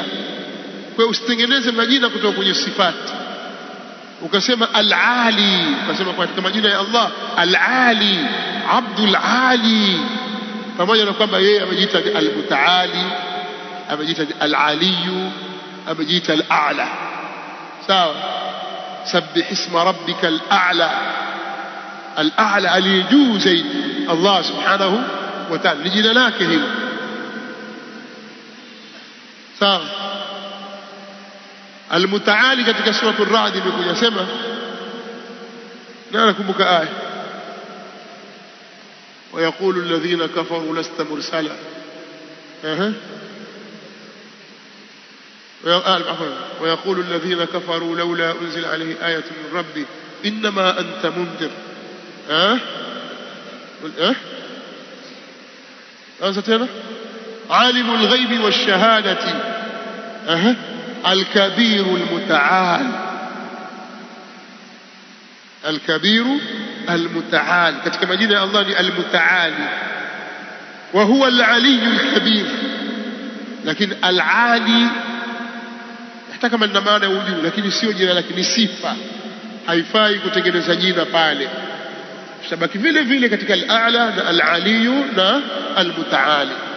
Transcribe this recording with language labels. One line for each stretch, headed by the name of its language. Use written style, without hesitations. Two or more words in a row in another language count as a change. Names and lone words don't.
Swahili: Kwa usitengeneze majina kutoka kwenye sifati ukasema al-ali, ukasema katika majina ya Allah al-ali, Abdul Ali, pamoja na kwamba yeye amejiita al-Mutaali, amejiita al-Aliyu, amejiita al-A'la. Sawa,
Arabic: سبح اسم ربك الأعلى.
Swahili: Al-A'la aliyejuu zaidi Allah
Arabic: سبحانه وتعالى,
Swahili: ni jina lake hilo. Sawa. Al-Mutaali katika sura Ar-Ra'd imekuja sema, na nakumbuka aya
Arabic: ويقول الذين كفروا لست مرسلا. ويقول الذين كفروا لولا أنزل عليه آية من ربي إنما أنت منذر. أنت هنا عالم الغيب والشهادة الكبير المتعال. الكبير المتعال
Swahili: katika majina ya Allah ni al-Mutaali
Arabic: وهو العلي الكبير.
Swahili: Lakini al-Ali hata kama lina maana ya ujuu, lakini sio jina lake, ni sifa. Haifai kutengeneza jina pale, tutabaki vile vile katika al-A'la na al-Ali na al-Mutaali.